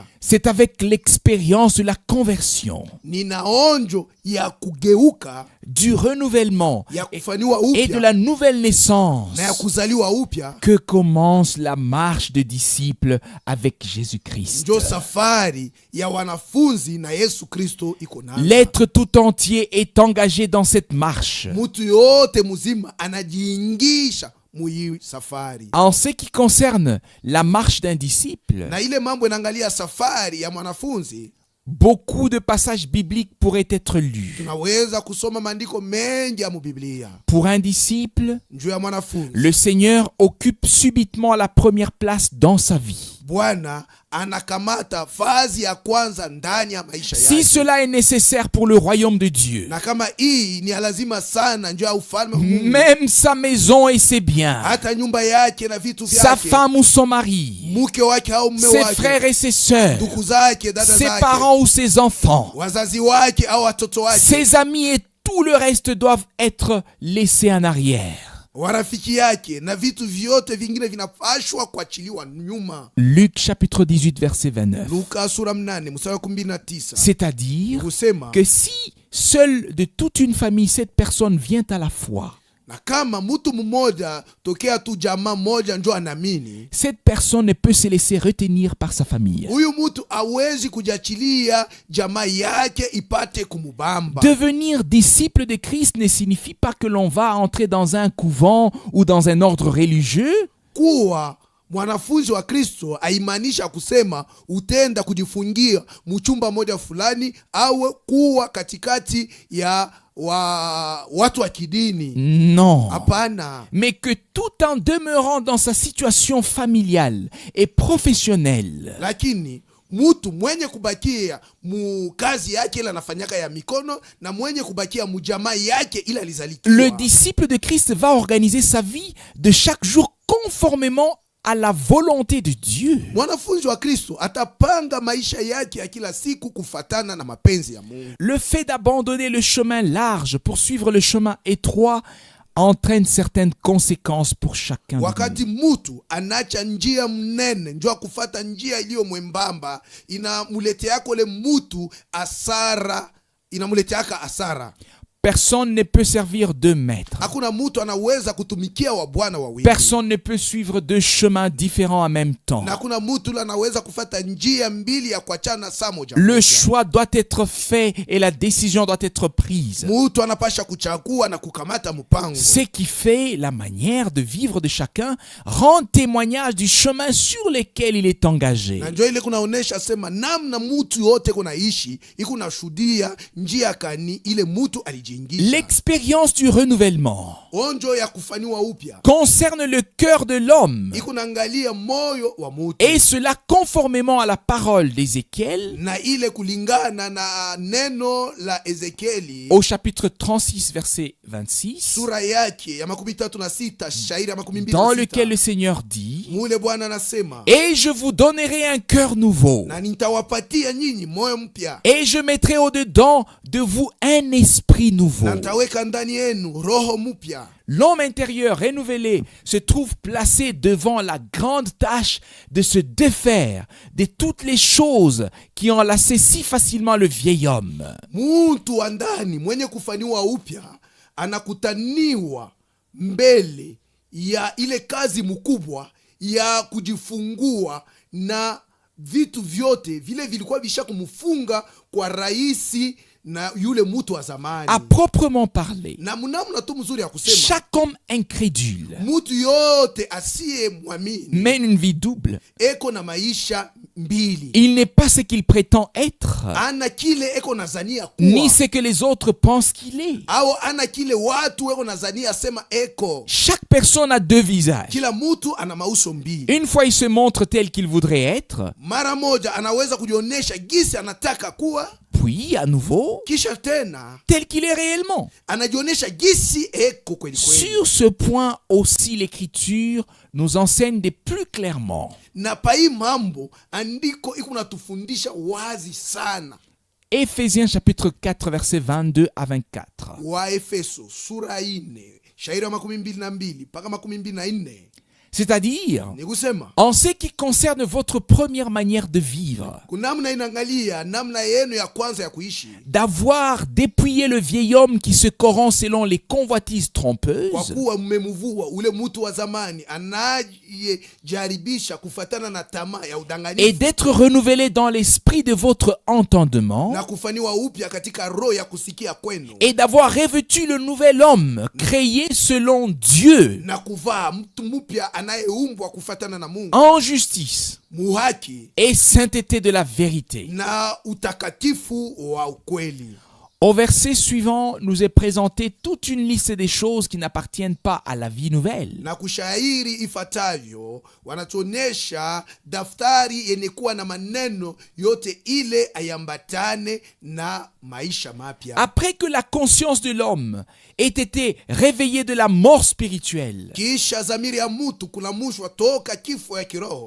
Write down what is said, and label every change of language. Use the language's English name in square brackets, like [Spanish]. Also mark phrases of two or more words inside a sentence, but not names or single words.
[French] C'est avec l'expérience de la conversion, [Swahili] Ninaonjo ya kugeuka, [French] du renouvellement [Swahili] ya kufaniwa [French] et de [Swahili] upya [French] la nouvelle naissance [Swahili] na ya kuzaliwa upya [French] que commence la marche de disciples avec Jésus-Christ. [Swahili] njo safari ya wanafunzi na Yesu Kristo iko nayo. [French] L'être tout entier est engagé dans cette marche. [Swahili] Mutu yote muzima anajiingisha mui safari. [French] En ce qui concerne la marche d'un disciple, [Swahili] Na ile mambo inaangalia safari ya mwanafunzi, [French] beaucoup de passages bibliques pourraient être lus. [Swahili] tunaweza kusoma maandiko mengi ya mubiblia. [French] Pour un disciple, [Swahili] Njoo ya mwanafunzi, [French] le Seigneur occupe subitement la première place dans sa vie. [Swahili] Bwana anakamata fazi ya kwanza ndani ya maisha [French] Si [Swahili] yake. [French] cela est nécessaire pour le royaume de Dieu, [Swahili] Na kama hii ni ya lazima sana, njoo ya ufalme wa Mungu, [French] même sa maison et ses biens, [Swahili] hata nyumba yake na vitu [French] sa [Swahili] vyake, [French] femme ou son mari, [Swahili] mke wake au mume [French] ses [Swahili] wake, [French] frères et ses sœurs, [Swahili] ndugu zake, dada [French] ses [Swahili] zake, [French] parents ou ses enfants, [Swahili] wazazi wake au watoto wake, [French] ses amis et tous tout le reste doivent être laissés en arrière. [Swahili] warafiki yake na vitu vyote vingine vinapashwa kuachiliwa nyuma. [French] Luc chapitre 18 verset 29. [Swahili] Luka sura 8 mstari wa 19. [French] C'est-à-dire [Swahili] Kusema [French] que si seule de toute une famille cette personne vient à la foi, [Swahili] na kama mtu mmoja tokea tu jamaa moja njo anamini, [French] cette personne ne peut se laisser retenir par sa famille. [Swahili] huyu mtu hawezi kujachilia jamaa yake ipate kumubamba. [French] Devenir disciple de Christ ne signifie pas que l'on va entrer dans un couvent ou dans un ordre religieux. [Swahili] Kuwa mwanafunzi wa Kristo haimaanisha kusema utenda kujifungia mchumba moja fulani au kuwa katikati ya watu wa kidini. [French] Non. [Swahili] Hapana. [French] Mais que tout en demeurant dans sa situation familiale et professionnelle, [Swahili] Lakini mtu mwenye kubakia mu kazi yake ila anafanyaka ya mikono na mwenye kubakia mu jamaa yake ila alizalikiwa. [French] le disciple de Christ va organiser sa vie de chaque jour conformément à la volonté de Dieu. [Swahili] Mwanafunzi wa Kristo atapanga maisha yake ya kila siku kufatana na mapenzi ya Mungu. [French] Le fait d'abandonner le chemin large pour suivre le chemin étroit entraîne certaines conséquences pour chacun de nous. [Swahili] Wakati mutu anacha njia mnene njua kufata njia iliyo mwembamba, inamuletea kole mutu asara, inamuleteaka asara. [French] Personne ne peut servir deux maîtres. [Swahili] Hakuna mutu anaweza kutumikia wa bwana wawili. [French] Personne ne peut suivre deux chemins différents en même temps. [Swahili] Na hakuna mutu anaweza kufata njia mbili ya kuachana saa moja. [French] Le choix doit être fait et la décision doit être prise. [Swahili] Mutu anapasha kuchagua na kukamata mpango. [French] Ce qui fait la manière de vivre de chacun rend témoignage du chemin sur lequel il est engagé. [Swahili] Na njoo ile kunaonesha sema namna mutu yote kunaishi ikuna shuhudia njia kani ile mutu alijiingisha. [French] L'expérience du renouvellement [Swahili] Onjo ya kufaniwa upya [French] concerne le cœur de l'homme, [Swahili] ikunaangalia moyo wa mutu. [French] et cela conformément à la parole d'Ézéchiel [Swahili] Na ile kulingana na neno la Ezekieli [French] au chapitre 36 verset 26, [Swahili] sura yake ya 36 shairi ya 26, [French] dans lequel le Seigneur dit: [Swahili] mule Bwana anasema, [French] et je vous donnerai un cœur nouveau, [Swahili] na nitawapatia nyinyi moyo mpya, [French] et je mettrai au-dedans de vous un esprit nouveau. [Swahili] na nitaweka ndani yenu roho mpya. [French] L'homme intérieur renouvelé se trouve placé devant la grande tâche de se défaire de toutes les choses qui enlaçaient si facilement le vieil homme. [Swahili] Muntu wa ndani mwenye kufaniwa upya anakutaniwa mbele ya ile kazi mkubwa ya kujifungua na vitu vyote vile vilikuwa visha kumfunga kwa rahisi na yule mutu wa zamani. [French] À proprement parler, [Swahili] Na mnamna tu mzuri ya kusema, [French] chaque homme incrédule [Swahili] mutu yote asiye mwamini [French] mène une vie double. [Swahili] eko na maisha mbili. [French] Il n'est pas ce qu'il prétend être, [Swahili] Ana kile eko nazania ni kuwa [French] ce que les autres pensent qu'il est. [Swahili] au ana kile watu eko nazania sema eko. [French] Chaque personne a deux visages. [Swahili] Kila mutu ana mauso mbili. [French] Une fois il se montre tel qu'il voudrait être, [Swahili] Mara moja anaweza kujionyesha gisi anataka kuwa, [French] puis à nouveau [Swahili] kisha tena [French] tel qu'il est réellement. [Swahili] anajionyesha gisi eko kweli kweli. [French] Sur ce point aussi, l'Écriture nous enseigne de plus clairement. [Swahili] Na pai mambo andiko iko natufundisha wazi sana. [French] Éphésiens chapitre 4 versets 22 à 24. [Swahili] Wa Efeso sura 4 shairi ya 22 mpaka 24. [French] C'est-à-dire, [Swahili] Ni kusema [French] en ce qui concerne votre première manière de vivre, [Swahili] kunamna inangalia namna yenu ya kwanza ya kuishi, [French] d'avoir dépouillé le vieil homme qui se corrompt selon les convoitises [Swahili] kwa [French] trompeuses, [Swahili] kuwa mmemuvua ule mutu wa zamani anayejaribisha kufatana na tamaa ya [French] et [Swahili] udanganyifu [French] d'être renouvelé dans l'esprit de votre entendement, [Swahili] na kufaniwa upya katika roho ya kusikia kwenu, [French] et d'avoir revêtu le nouvel homme créé selon Dieu [Swahili] na kuvaa mtu mpya anayeumbwa kufatana na Mungu, [French] en justice [Swahili] muhaki [French] et sainteté de la vérité. [Swahili] na utakatifu wa ukweli. [French] Au verset suivant, nous est présenté toute une liste des choses qui n'appartiennent pas à la vie nouvelle. [Swahili] Na kushairi ifatavyo wanatuonesha daftari yenye kuwa na maneno yote ile ayambatane na maisha mapya. [French] Après que la conscience de l'homme ait été réveillée de la mort spirituelle, [Swahili] Kisha zamiri ya mutu kulamushwa toka kifo ya kiroho,